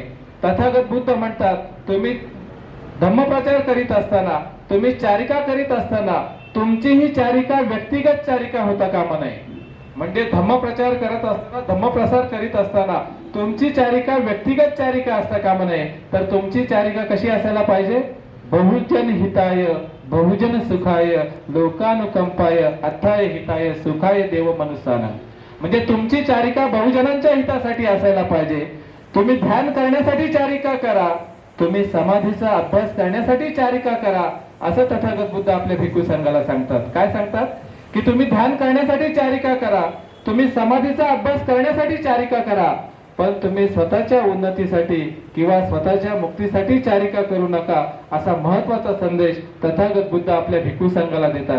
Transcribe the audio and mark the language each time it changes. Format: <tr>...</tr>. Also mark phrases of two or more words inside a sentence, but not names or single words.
<mr>तथागत बुद्ध म्हणतात तुम्ही धम्मप्रचार करीत असताना, तुम्ही चारिका करीत असताना तुमची ही चारिका व्यक्तिगत चारिका होता कामा नये. म्हणजे धम्मप्रचार करत असताना, धम्मप्रसार करीत असताना तुमची चारिका व्यक्तिगत चारिका असता कामा नये. तर तुमची चारिका कशी असायला पाहिजे?</mr> <pi>बहुजन हिताय, बहुजन सुखाय, लोकानुकंपाय, अथाय हिताय, सुखाय देव मनुष्यानं.</pi> <mr>म्हणजे तुमची चारिका बहुजनांच्या हितासाठी असायला पाहिजे. तुम्ही ध्यान करण्यासाठी चारिका करा, तुम्ही समाधीचा अभ्यास करण्यासाठी चारिका करा, असं तथागत बुद्ध आपल्या भिक्खू संघाला सांगतात. काय सांगतात? की तुम्ही ध्यान करण्यासाठी चारिका करा, तुम्ही समाधीचा अभ्यास करण्यासाठी चारिका करा, पण तुम्ही स्वतःच्या उन्नतीसाठी किंवा स्वतःच्या मुक्तीसाठी चारिका करू नका, असा महत्वाचा संदेश तथागत बुद्ध आपल्या भिक्खू संघाला देतात.</mr>